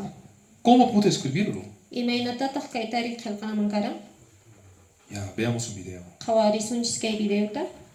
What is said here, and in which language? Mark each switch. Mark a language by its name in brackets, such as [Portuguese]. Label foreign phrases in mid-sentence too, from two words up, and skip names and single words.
[Spanish] ¿Cómo pude escribirlo? [Quechua] Imaynatataq kaytari qillqaman karan. [Spanish] Ya, veamos un video. [Quechua] Qhawarisunchis kay videota.